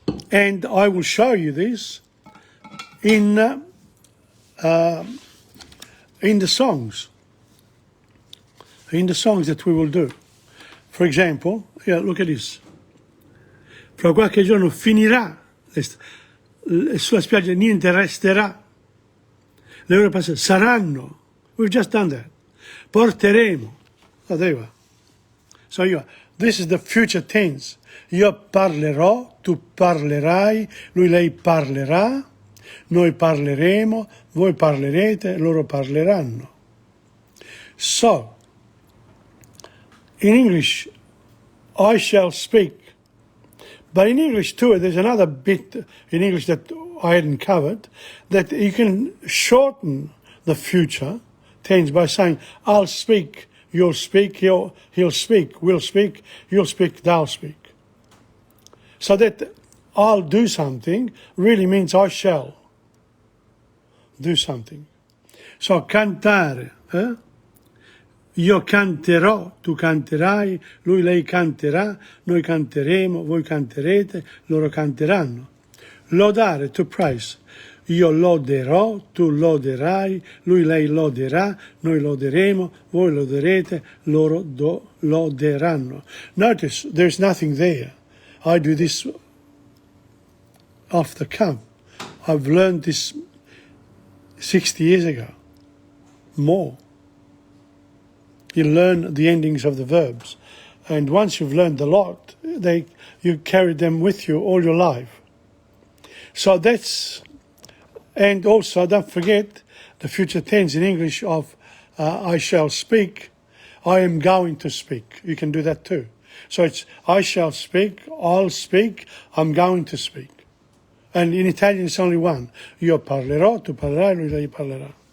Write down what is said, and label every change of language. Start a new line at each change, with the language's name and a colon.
English: And I will show you this in the songs. In the songs that we will do. For example, look at this.
Italian: Fra qualche giorno finirà, sulla spiaggia niente resterà. Le ore passate saranno.
English: We've just done that. Porteremo. Oh, there you are. So this is the future tense.
Italian: Io parlerò, tu parlerai, lui, lei parlerà, noi parleremo, voi parlerete, loro parleranno.
English: So, in English, I shall speak. But in English too, there's another bit in English that I hadn't covered, that you can shorten the future tense by saying, I'll speak, you'll speak, he'll speak, we'll speak, you'll speak, they'll speak. So that I'll do something really means I shall do something.
Italian: So cantare, io canterò, tu canterai, lui, lei canterà, noi canteremo, voi canterete, loro canteranno. Lodare,
English: to praise.
Italian: Io loderò, tu loderai, lui, lei loderà, noi loderemo, voi loderete, loro loderanno.
English: Notice, there's nothing there. I do this off the cuff. I've learned this 60 years ago, more. You learn the endings of the verbs. And once you've learned a lot, you carry them with you all your life. So that's, and also don't forget the future tense in English of I shall speak, I am going to speak. You can do that too. So it's I shall speak, I'll speak, I'm going to speak. And in Italian it's only one.
Italian: Io parlerò, tu parlerai, lui lei parlerà.